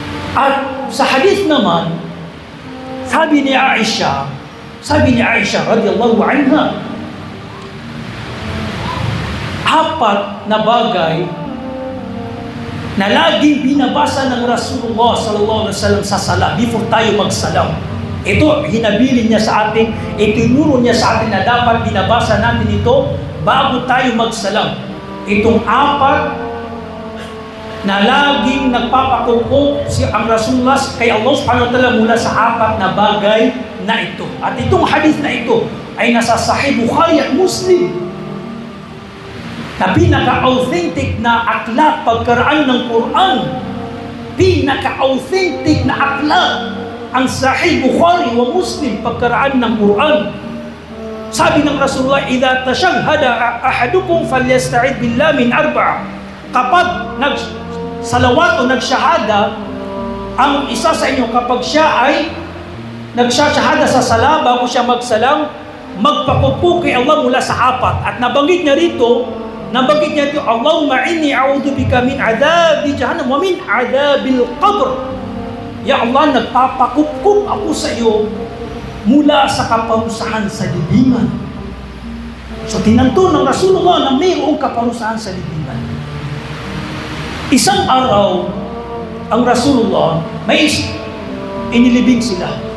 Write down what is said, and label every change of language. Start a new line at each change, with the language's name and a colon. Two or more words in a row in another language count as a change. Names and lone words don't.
Filipino: At sa hadith naman, sabi ni Aisha
Arabic: رضي الله عنها,
Filipino: apat na bagay na laging binabasa ng Rasulullah
Arabic: صلى الله عليه وسلم
Filipino: sa sala before tayo magsalam. Ito, hinabilin niya sa atin, itinuro niya sa atin na dapat binabasa natin ito bago tayo magsalam. Itong apat na laging nagpapakuko ang Rasulullah kay Allah
Arabic: سبحانه وتعالى
Filipino: mula sa apat na bagay na ito. At itong hadith na ito ay nasa Sahih Bukhari at Muslim, na pinaka-authentic na aklat pagkaraan ng Quran. Pinaka-authentic na aklat ang Sahih Bukhari wa Muslim pagkaraan ng Quran. Sabi ng Rasulullah,
Arabic: "إذا تشهد أحدكم فليستعذ بالله من أربع."
Filipino: Kapag nagsalawat o nagsyahada ang isa sa inyo, kapag siya ay nagsyahada sa sala bago siya magsalam, magpakupo kay Allah mula sa apat. At nabanggit niya rito,
Arabic: اللهم إني أعوذ بك من عذاب جهنم ومن عذاب القبر.
Filipino: Ya Allah, nagpapakup ako sa iyo mula sa kaparusahan sa libingan. So tinanto ng Rasulullah na mayroong kaparusahan sa libingan. Isang araw, ang Rasulullah, may inilibing sila.